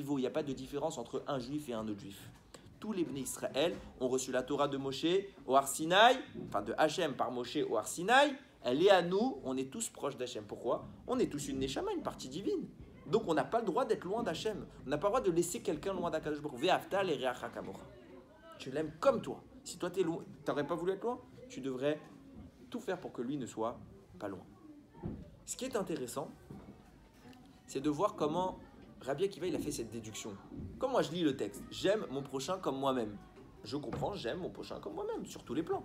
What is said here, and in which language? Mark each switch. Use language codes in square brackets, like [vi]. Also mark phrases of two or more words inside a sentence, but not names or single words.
[fr] Il n'y a pas de différence entre un juif et un autre juif. Tous les Bnei Israël ont reçu la Torah de Moshe au Har Sinaï, enfin de Hachem par Moshe au Har Sinaï. Elle est à nous, on est tous proches d'Hachem. Pourquoi? On est tous une Neshama, une partie divine. Donc on n'a pas le droit d'être loin d'Hachem. On n'a pas le droit de laisser quelqu'un loin d'Akadosh Baruch Hu. [he] ואהבת לרעך כמוך. [fr] Tu l'aimes comme toi. Si toi tu n'aurais pas voulu être loin, tu devrais tout faire pour que lui ne soit pas loin. Ce qui est intéressant, c'est de voir comment Rabbi Akiva il a fait cette déduction. Comme moi je lis le texte, j'aime mon prochain comme moi-même. Je comprends, j'aime mon prochain comme moi-même, sur tous les plans.